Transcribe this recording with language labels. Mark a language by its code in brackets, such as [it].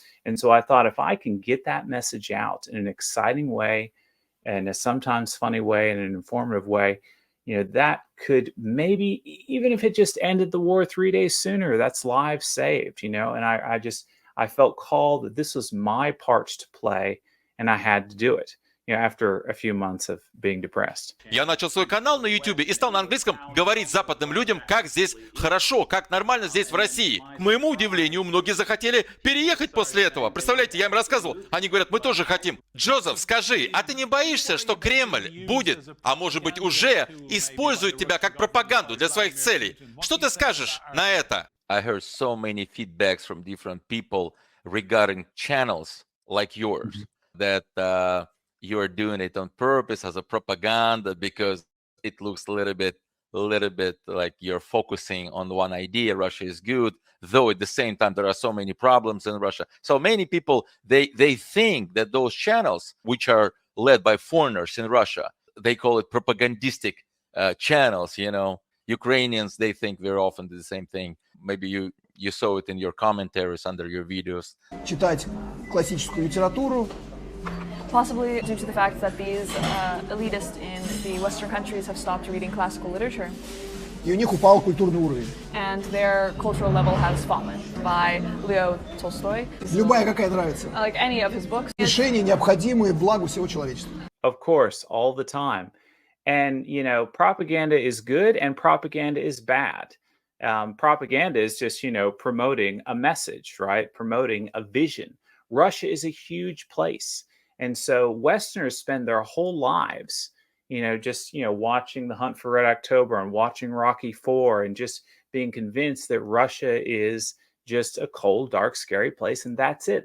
[en] And so I thought, if I can get that message out in an exciting way and a sometimes funny way and an informative way, that could maybe, even if it just ended the war 3 days sooner, that's lives saved, and I felt called that this was my part to play and I had to do it. After a few months of being depressed. [ru] Я начал свой канал на YouTube и стал на английском говорить западным людям, как здесь хорошо, как нормально здесь в России. К моему удивлению, многие захотели переехать после этого. Представляете, я им рассказывал. Они говорят, мы тоже хотим. Джозеф, скажи, а ты не боишься, что Кремль будет, а может быть уже, использует тебя как пропаганду для своих целей? Что ты скажешь на это? [en] I heard so many feedbacks from different people regarding channels like yours that you are doing it on purpose as a propaganda because it looks a little bit like you're focusing on one idea. Russia is good, though at the same time there are so many problems in Russia. So many people they think that those channels, which are led by foreigners in Russia, they call it propagandistic channels. Ukrainians, they think very often the same thing. Maybe you saw it in your commentaries under your videos. [ru] Читать классическую литературу. [en] Possibly due to the fact that these elitists in the Western countries have stopped reading classical literature. [ru] И у них упал культурный уровень. [en] And their cultural level has fallen by Leo Tolstoy. [ru] Любая, какая нравится. [en] Like any of his books. [ru] Решения, необходимые благу всего человечества. [en] Of course, all the time. And, propaganda is good and propaganda is bad. Propaganda is just, promoting a message, right? Promoting a vision. Russia is a huge place. And so Westerners spend their whole lives, watching The Hunt for Red October and watching Rocky IV and just being convinced that Russia is just a cold, dark, scary place. And that's it.